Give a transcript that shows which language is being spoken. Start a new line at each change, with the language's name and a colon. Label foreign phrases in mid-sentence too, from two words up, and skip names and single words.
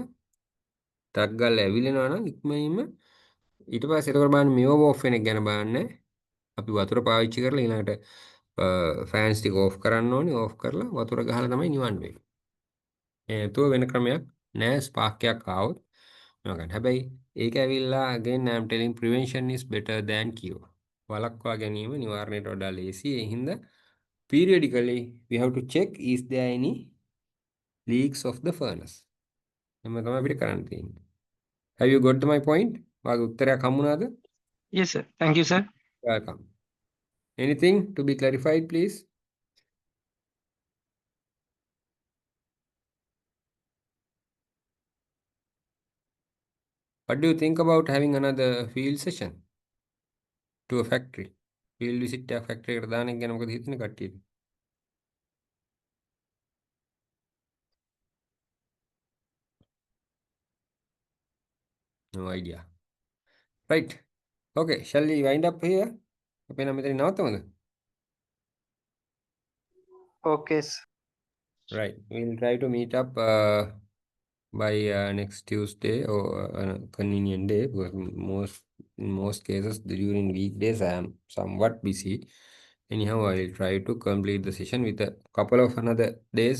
Sinhala: ටක් ගාලා ඇවිලෙනවා නම් ඉක්මනින්ම ඊට පස්සේ ඒකට බලන්න මේව ඕෆ් වෙන එක ගැන බලන්න. අපි වතුර පාවිච්චි කරලා ඊළඟට ෆෑන්ස් ටික ඕෆ් කරන්න ඕනි. ඕෆ් කරලා වතුර ගහලා තමයි නිවන්න වෙන්නේ. නැතුව වෙන ක්‍රමයක් නෑ ස්පාක් එකක් ආවොත් මේවා ගන්න. හැබැයි ඒක ඇවිල්ලා
English: again I am telling prevention is better than cure.
Sinhala: වළක්වා ගැනීම නිවාරණයට වඩා ලේසි. ඒ හින්දා
English: periodically we have to check is there any leaks of the furnace.
Sinhala: එම තමයි අපිට කරන්න තියෙන්නේ.
English: Have you got my point?
Sinhala: වාගේ උත්තරයක් හම්බුණාද?
English: Yes sir. Thank you sir. Welcome. Anything to be clarified please? What do you think about having another field session to a factory? Field visit a factory එකට දාන එක ගැන මොකද හිතන්නේ කට්ටියට? No idea. Right. Okay, shall we wind up here?
Sinhala: අපි නම් මෙතන නවත්තමුද?
English: Okay, sir. Right. We'll try to meet up by next Tuesday or convenient day. Because in most cases during weekdays I am somewhat busy. Anyhow, I will try to complete the session with a couple of another days.